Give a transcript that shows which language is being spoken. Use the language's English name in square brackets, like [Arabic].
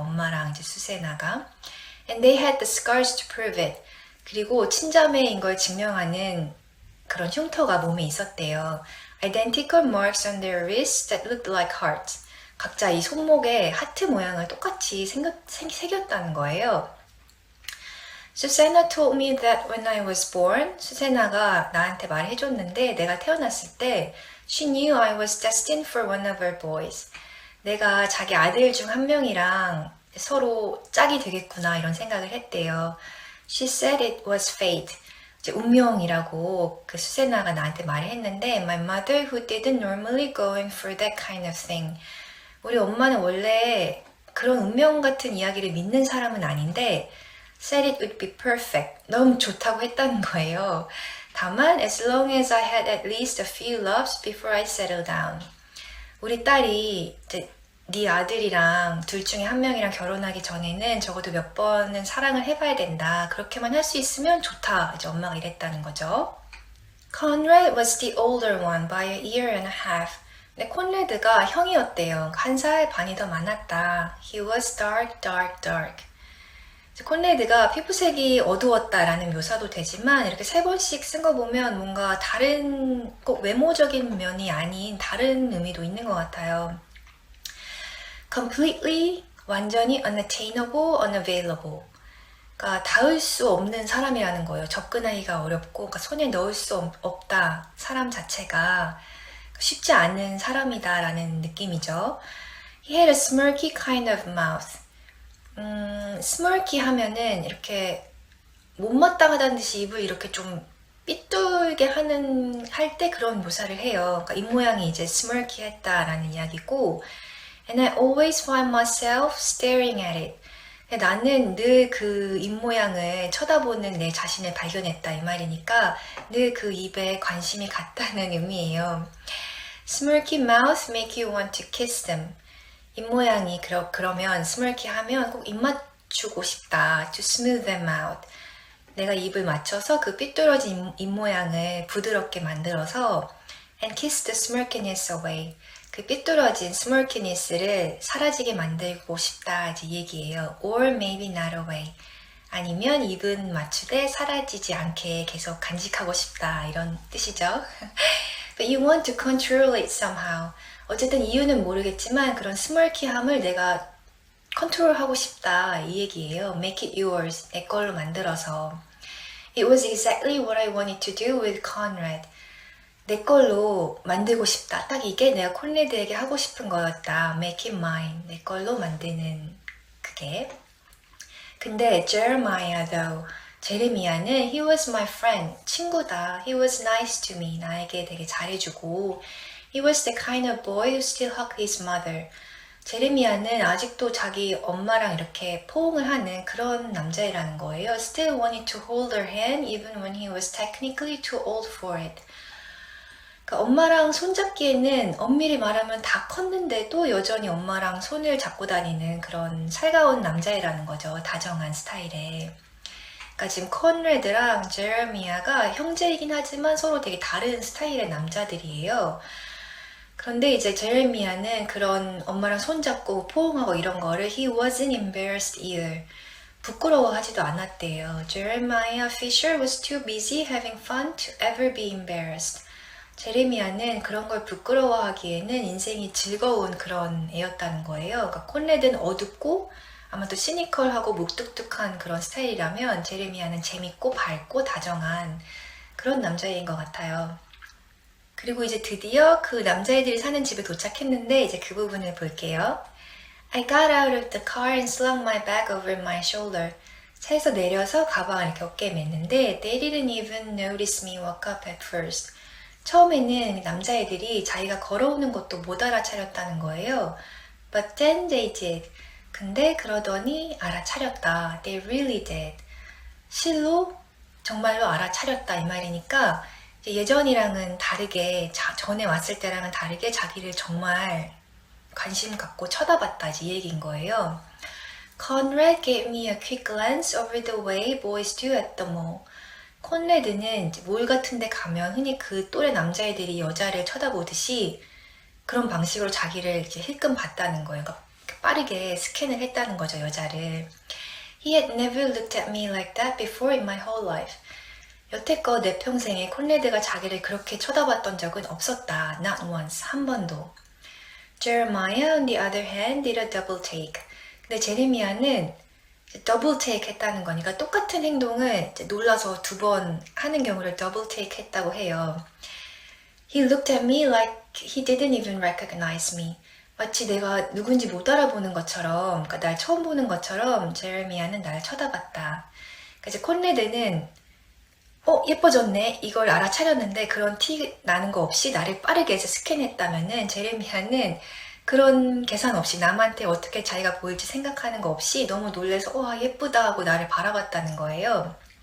[Korean] 엄마랑 이제 수세나가. [English] And they had the scars to prove it. [Korean] 그리고 친자매인 걸 증명하는 그런 흉터가 몸에 있었대요. [English] Identical marks on their wrists that looked like hearts. [Korean] 각자 이 손목에 하트 모양을 똑같이 새겼다는 거예요. [English] Susanna told me that when I was born, [Korean] 수세나가 나한테 말해줬는데 내가 태어났을 때 [English] She knew I was destined for one of her boys. [Korean] 내가 자기 아들 중 한 명이랑 서로 짝이 되겠구나 이런 생각을 했대요. [English] She said it was fate. [Korean] 이제 운명이라고 그 수세나가 나한테 말했는데 [English] My mother who didn't normally go in for that kind of thing. [Korean] 우리 엄마는 원래 그런 운명 같은 이야기를 믿는 사람은 아닌데 [English] said it would be perfect. [Korean] 너무 좋다고 했다는 거예요. 다만 [English] as long as I had at least a few loves before I settled down. [Korean] 우리 딸이 이제 네 아들이랑 둘 중에 한 명이랑 결혼하기 전에는 적어도 몇 번은 사랑을 해봐야 된다. 그렇게만 할 수 있으면 좋다. 이제 엄마가 이랬다는 거죠. [English] Conrad was the older one by a year and a half. [Korean] 근데 콘레드가 형이었대요. 한 살 반이 더 많았다. [English] He was dark, dark, dark. [Korean] 콘레드가 피부색이 어두웠다라는 묘사도 되지만 이렇게 세 번씩 쓴 거 보면 뭔가 다른 꼭 외모적인 면이 아닌 다른 의미도 있는 것 같아요. [English] Completely, [Korean] 완전히 [English] unattainable, unavailable. [Korean] 그러니까 닿을 수 없는 사람이라는 거예요. 접근하기가 어렵고 그러니까 손에 넣을 수 없다. 사람 자체가 쉽지 않은 사람이다라는 느낌이죠. [English] He had a smirky kind of mouth. [Korean] smirky 하면은 이렇게 못마땅하다는 듯이 입을 이렇게 좀 삐뚤게 할 때 그런 묘사를 해요. 그러니까 입모양이 이제 smirky 했다라는 이야기고 [English] And I always find myself staring at it. [Korean] 나는 늘 그 입모양을 쳐다보는 내 자신을 발견했다 이 말이니까 늘 그 입에 관심이 갔다는 의미예요. [English] Smirky mouth make you want to kiss them. [Korean] 입모양이 그러면 smirky 하면 꼭 입 맞추고 싶다. [English] To smooth them out. [Korean] 내가 입을 맞춰서 그 삐뚤어진 입모양을 부드럽게 만들어서 [English] and kiss the smirkiness away. [Korean] 그 삐뚤어진 smirkiness를 사라지게 만들고 싶다 이제 얘기예요. [English] Or maybe not away. [Korean] 아니면 입은 맞추되 사라지지 않게 계속 간직하고 싶다 이런 뜻이죠. [English] But you want to control it somehow. [Korean] 어쨌든 이유는 모르겠지만 그런 스멀키함을 내가 컨트롤하고 싶다 이 얘기예요. [English] Make it yours. [Korean] 내 걸로 만들어서. [English] It was exactly what I wanted to do with Conrad. [Korean] 내 걸로 만들고 싶다. 딱 이게 내가 콘레드에게 하고 싶은 거였다. [English] Make it mine. [Korean] 내 걸로 만드는 그게. 근데 [English] Jeremiah though. 제레미야는 he was my friend. [Korean] 친구다. [English] He was nice to me. [Korean] 나에게 되게 잘해주고 [English] He was the kind of boy who still hugged his mother. [Korean] 제레미야는 아직도 자기 엄마랑 이렇게 포옹을 하는 그런 남자애라는 거예요. [English] Still wanted to hold her hand even when he was technically too old for it. [Korean] 그러니까 엄마랑 손잡기에는 엄밀히 말하면 다 컸는데도 여전히 엄마랑 손을 잡고 다니는 그런 살가운 남자애라는 거죠. 다정한 스타일의. 그러니까 지금 컨레드랑 제레미야가 형제이긴 하지만 서로 되게 다른 스타일의 남자들이에요. 그런데 이제 제레미야는 그런 엄마랑 손잡고 포옹하고 이런 거를 [English] he wasn't embarrassed either. [Korean] 부끄러워하지도 않았대요. [English] Jeremiah Fisher was too busy having fun to ever be embarrassed. [Korean] 제레미야는 그런 걸 부끄러워하기에는 인생이 즐거운 그런 애였다는 거예요. 그러니까 콘레드는 어둡고 아마도 시니컬하고 묵뚝뚝한 그런 스타일이라면 제레미야는 재밌고 밝고 다정한 그런 남자애인 것 같아요. 그리고 이제 드디어 그 남자애들이 사는 집에 도착했는데 이제 그 부분을 볼게요. [English] I got out of the car and slung my bag over my shoulder. [Korean] 차에서 내려서 가방을 이렇게 어깨에 맸는데 [English] They didn't even notice me walk up at first. [Korean] 처음에는 남자애들이 자기가 걸어오는 것도 못 알아차렸다는 거예요. [English] But then they did. [Korean] 근데 그러더니 알아차렸다. [English] They really did. [Korean] 실로 정말로 알아차렸다 이 말이니까 예전이랑은 다르게 전에 왔을 때랑은 다르게 자기를 정말 관심 갖고 쳐다봤다 이 얘기인 거예요. [English] Conrad gave me a quick glance over the way boys do at the mall. [Korean] 콘레드는 몰 같은 데 가면 흔히 그 또래 남자애들이 여자를 쳐다보듯이 그런 방식으로 자기를 이제 힐끔 봤다는 거예요. 그러니까 빠르게 스캔을 했다는 거죠, 여자를. [English] He had never looked at me like that before in my whole life. [Korean] 여태껏 내 평생에 콘레드가 자기를 그렇게 쳐다봤던 적은 없었다. [English] Not once. [Korean] 한 번도. [English] Jeremiah, on the other hand, did a double take. [Korean] 근데 제레미야는 더블 테이크 했다는 거니까 똑같은 행동을 놀라서 두 번 하는 경우를 더블 테이크 했다고 해요. He looked at me like he didn't even recognize me. 마치 내가 누군지 못 알아보는 것처럼, 그러니까 날 처음 보는 것처럼 제레미야는 날 쳐다봤다. 그래서 콘레드는 예뻐졌네. 이걸 알아차렸는데 그런 티 나는 거 없이 나를 빠르게 해서 스캔했다면은 제레미야는 그런 계산 없이 남한테 어떻게 자기가 보일지 생각하는 거 없이 너무 놀래서 와 예쁘다 하고 나를 바라봤다는 거예요.